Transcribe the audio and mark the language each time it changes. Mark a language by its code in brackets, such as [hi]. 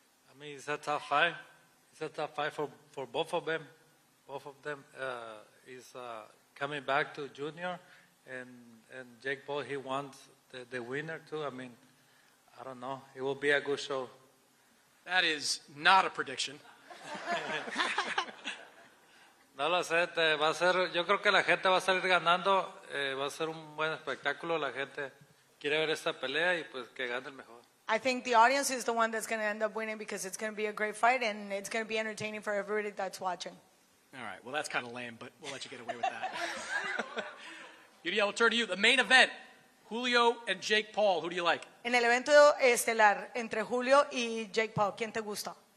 [en] I mean, it's a tough fight. It's a tough fight for both of them. both of them is coming back to Junior, and Jake Paul, he wants the winner too. I mean, I don't know. It will be a good show. That is not a prediction. [es] No lo sé, va a ser, yo creo que la gente va a salir ganando, va a ser un buen espectáculo, la gente quiere ver esta pelea y pues que gane el mejor. [en] I think the audience is the one that's going to end up winning because it's going to be a great fight and it's going to be entertaining for everybody that's watching. All right, well, that's kind of lame, but we'll let you get away with that. Julio, we'll turn to you. The main event, Julio and Jake Paul. Who do you like? [es] En el evento estelar entre Julio y Jake Paul, ¿quién te gusta?